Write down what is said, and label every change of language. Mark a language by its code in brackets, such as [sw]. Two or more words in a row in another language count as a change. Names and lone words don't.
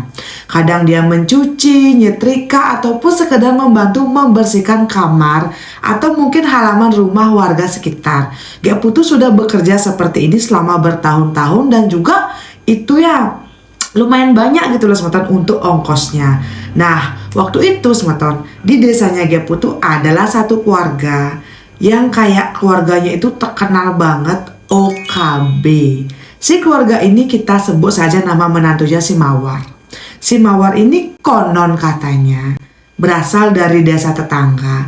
[id] Kadang dia mencuci, nyetrika, ataupun sekedar membantu membersihkan kamar atau mungkin halaman rumah warga sekitar. Gek Putu sudah bekerja seperti ini selama bertahun-tahun dan juga itu ya lumayan banyak gitu loh semeton untuk ongkosnya. Nah waktu itu semeton di desanya Gek Putu adalah satu keluarga yang kayak keluarganya itu terkenal banget OKB. Si keluarga ini kita sebut saja nama menantunya si Mawar. Si Mawar ini konon katanya berasal dari desa tetangga.